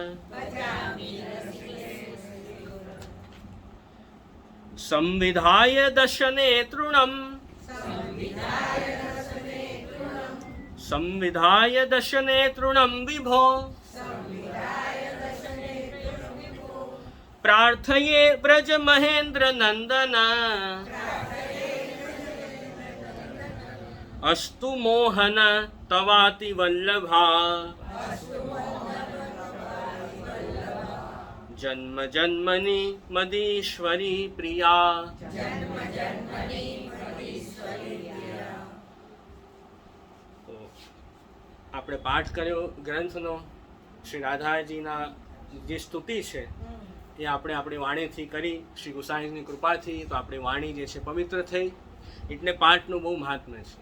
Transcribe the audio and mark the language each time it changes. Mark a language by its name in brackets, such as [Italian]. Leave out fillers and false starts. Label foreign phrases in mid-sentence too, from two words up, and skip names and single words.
[Sanskrit] संविधाय दशनेत्रुणम् संविधाय दशनेत्रुणं विभो प्रार्थये ब्रज महेन्द्र नंदन अस्तु मोहन तवाति वल्लभा जन्म जन्मनि मदीश्वरी प्रिया [Gujarati] આપણે પાઠ કર્યો ગ્રંથનો શ્રી રાધાજીના જે સ્તુતિ છે એ આપણે આપણી વાણીથી કરી શ્રી ગુસાઈની કૃપાથી તો આપણી વાણી જે છે પવિત્ર થઈ એટલે પાઠનું બહુ મહાત્મ્ય છે.